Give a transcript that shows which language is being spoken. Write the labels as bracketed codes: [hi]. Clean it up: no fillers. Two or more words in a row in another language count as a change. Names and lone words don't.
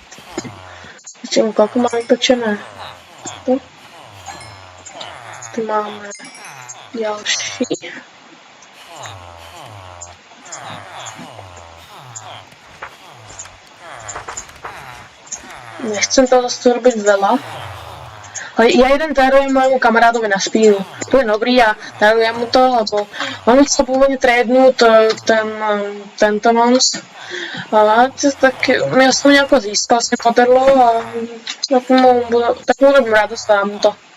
[sk] Čemu, kolko máme vypečené? Tu máme další. Nechcem to zase robit veľa. Ale ja jeden darujem môjmu kamarádovi na spíru. To je dobrý a darujem mu to, lebo on chcel pôvodne tradenúť tento mons. Ale tak ja som nejako získal, sa podarilo a tak mu robím radosť, dám mu to.